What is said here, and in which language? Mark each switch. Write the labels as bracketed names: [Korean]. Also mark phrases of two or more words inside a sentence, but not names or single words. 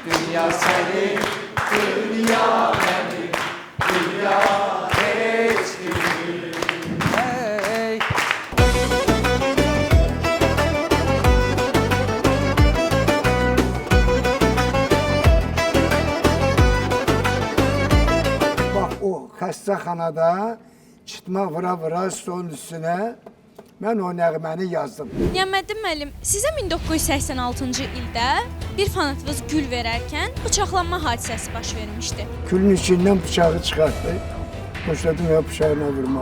[Turkish] Dünya senin, dünya benim, dünya hiç değil. Hey. [Azerbaijani] Bak o xəstəxanada çıtma vura stolun üstünə mən o nəğməni yazdım. Niyaməddin müəllim, sizə 1986-cı ildə bir fanatınız gül verərkən bıçaqlanma hadisəsi baş vermişdi. Külün içindən bıçağı çıxartdı. Başladım ya bıçağına vurmağa.